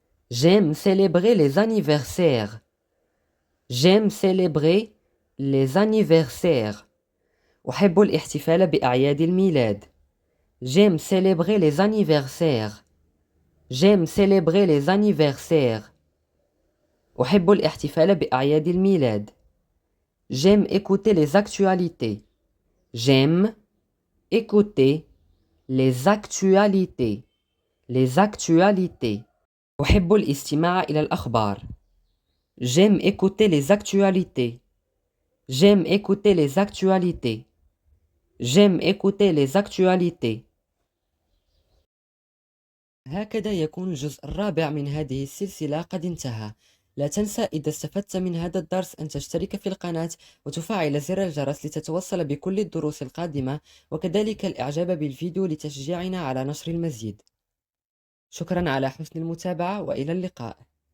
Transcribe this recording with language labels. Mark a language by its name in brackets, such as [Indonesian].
[French] J'aime célébrer les anniversaires. J'aime célébrer les anniversaires. [Arabic] أحب الاحتفال بأعياد الميلاد. [French] J'aime célébrer les anniversaires. J'aime célébrer les anniversaires. [Arabic] أحب الاحتفال بأعياد الميلاد. [French] J'aime écouter les actualités. J'aime écouter les actualités. Les actualités. [Arabic] أحب الاستماع إلى الأخبار. [French] J'aime écouter les actualités. J'aime écouter les actualités. J'aime écouter les actualités. [Arabic] هكذا يكون الجزء الرابع من هذه السلسلة قد انتهى. لا تنسى إذا استفدت من هذا الدرس أن تشترك في القناة وتفعل زر الجرس لتتوصل بكل الدروس القادمة، وكذلك الإعجاب بالفيديو لتشجيعنا على نشر المزيد. شكرا على حسن المتابعة وإلى اللقاء.